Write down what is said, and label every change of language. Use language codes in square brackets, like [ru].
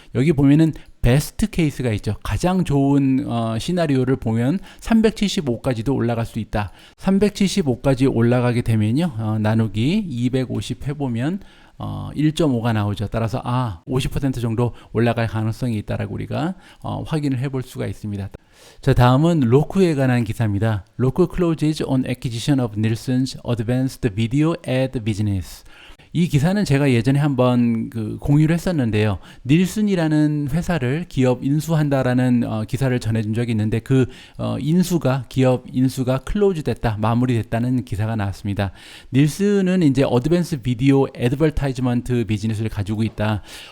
[ko] 여기 보면은 베스트 케이스가 있죠. 가장 좋은 시나리오를 보면 375까지도 올라갈 수 있다. 375까지 올라가게 되면요. 나누기 250 해보면 1.5가 나오죠. 따라서 50% 정도 올라갈 가능성이 있다라고 우리가 확인을 해볼 수가 있습니다. 자, 다음은 로쿠에 관한 기사입니다. [en] 로쿠 closes on acquisition of Nielsen's advanced video ad business. [ko] 이 기사는 제가 예전에 한번 공유를 했었는데요. 닐슨이라는 회사를 기업 인수한다라는 기사를 전해준 적이 있는데 기업 인수가 클로즈 됐다, 마무리됐다는 기사가 나왔습니다. 닐슨은 이제 어드밴스 비디오 애드버타이즈먼트 비즈니스를 가지고 있다.